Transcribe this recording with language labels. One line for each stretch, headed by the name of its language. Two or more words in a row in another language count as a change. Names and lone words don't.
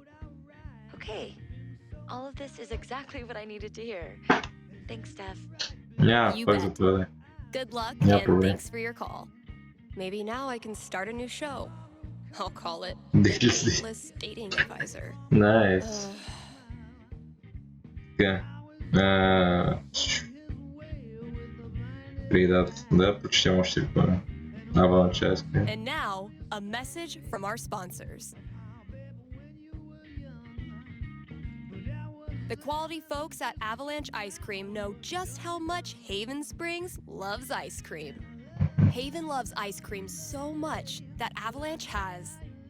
English: Okay, all of this is exactly what I needed to hear. Thanks, Steph. Yeah, You fuck bet. the play. Good luck Yeah, and probably. thanks for your call. Maybe now I can start a new show. I'll call it This The is- Dateless Dating Advisor. Nice.
Bulgarian: Така. Преди да прочетем още ли поне?
English: Avalanche Ice Cream. And now, a message from our sponsors. The quality folks at Avalanche Ice Cream know just how much Haven Springs loves ice cream. Haven loves ice cream so much that Avalanche has